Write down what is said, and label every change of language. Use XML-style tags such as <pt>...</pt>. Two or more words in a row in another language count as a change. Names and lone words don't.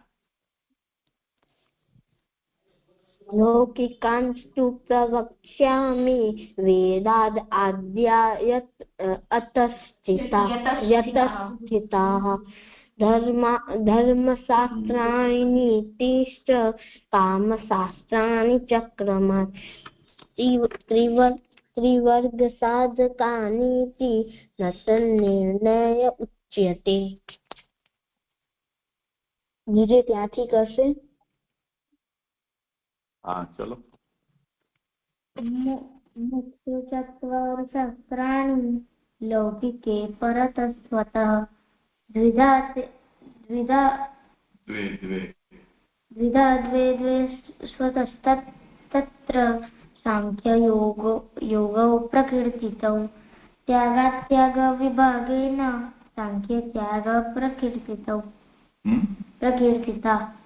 <sa>लौकिकांस्तु प्रवक्ष्यामि वेदाद् आद्यायत् यतश्चिताः धर्मशास्त्राणि नीतिश्च कामशास्त्राणि चक्रमात् त्रिवर्गसाधकानीति न तन्निर्णय उच्यते।</sa> <gu>બીજે ત્યાંથી કરશે।</gu> <hi>हाँ चलो।</hi> <sa>मुख्य चत्वारि शास्त्राणि लौकिके परतस्त्वतः द्विधा द्वे स्वतस्तत्र सांख्ययोगौ प्रकीर्तितौ त्यागात्याग विभागेन सांख्यत्याग प्रकीर्तिता।</sa>